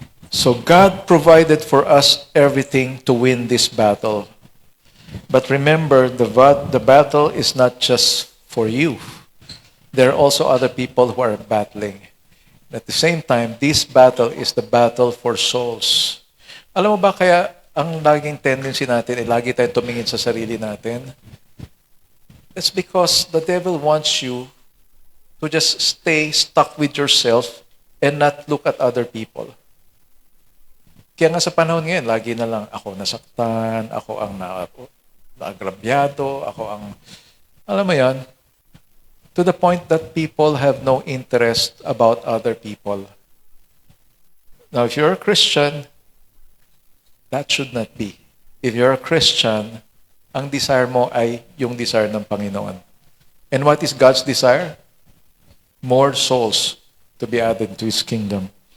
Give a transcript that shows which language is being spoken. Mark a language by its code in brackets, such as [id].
[en] So God provided for us everything to win this battle. But remember, the battle is not just for you. There are also other people who are battling. At the same time, this battle is the battle for souls. [tl] Alam mo ba kaya ang laging tendency natin ay lagi tayong tumingin sa sarili natin? [en] It's because the devil wants you to just stay stuck with yourself and not look at other people. [tl] Kaya nga sa panahon ngayon, lagi na lang ako nasaktan, ako ang naagrabyado, ako ang, alam mo yan, [en] to the point that people have no interest about other people. Now, if you're a Christian, that should not be. If you're a Christian, [tl] ang desire mo ay yung desire ng Panginoon. [en] And what is God's desire? More souls to be added to His kingdom.